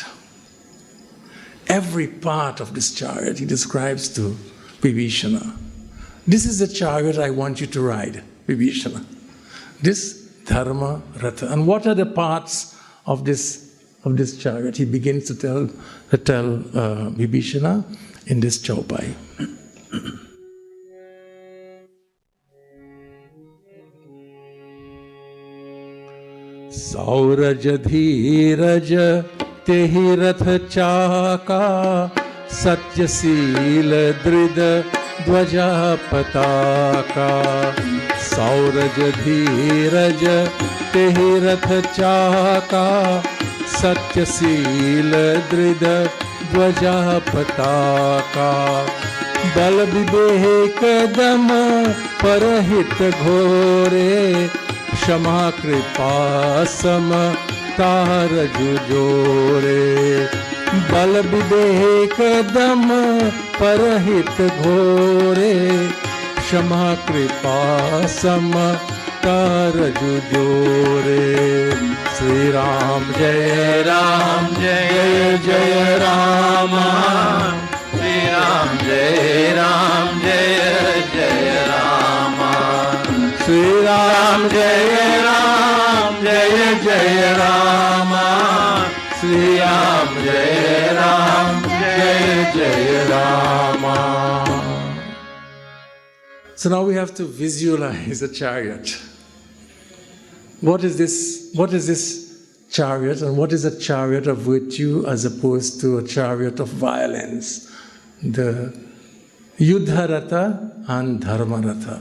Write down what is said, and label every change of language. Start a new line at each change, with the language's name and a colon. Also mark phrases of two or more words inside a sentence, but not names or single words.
English: Every part of this chariot he describes to Bibhishana. This is the chariot I want you to ride, Bibhishana. This Dharma Ratha. And what are the parts of this chariot? He begins to tell Bibhishana in this chaupai.
Awadhi: सौरज धीरज तेहि रथ चाका सत्य सील दृढ ध्वजा पताका. सौरज धीरज तेहि रथ चाका सत्य सील दृढ ध्वजा पताका. बल बिबेक दम परहित घोरे क्षमा कृपा सम तार जुजोरे बल विवेक दम परहित घोरे क्षमा कृपा सम तार जुजोरे
Sanskrit: श्री राम जय जय जय राम श्री राम जय जय राम श्री राम जय जय राम श्री राम जय जय राम.
English: So now we have to visualize a chariot. What is this chariot, and what is a chariot of virtue as opposed to a chariot of violence? The Yuddha Ratha and Dharma Ratha.